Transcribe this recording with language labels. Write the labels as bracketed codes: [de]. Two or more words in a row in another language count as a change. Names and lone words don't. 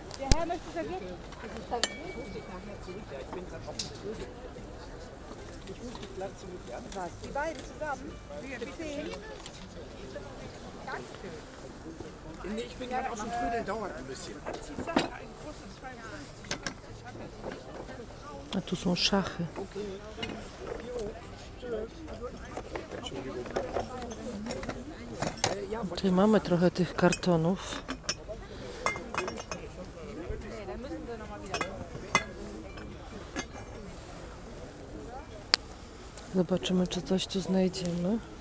[de] Herr möchte serviert. Was? Die beiden zusammen? Wie 10? Nee, ich bin gerade auf dem Trödel, dauert ein bisschen. [pl] A tu są szachy. Tutaj mamy trochę tych kartonów. Zobaczymy, czy coś tu znajdziemy.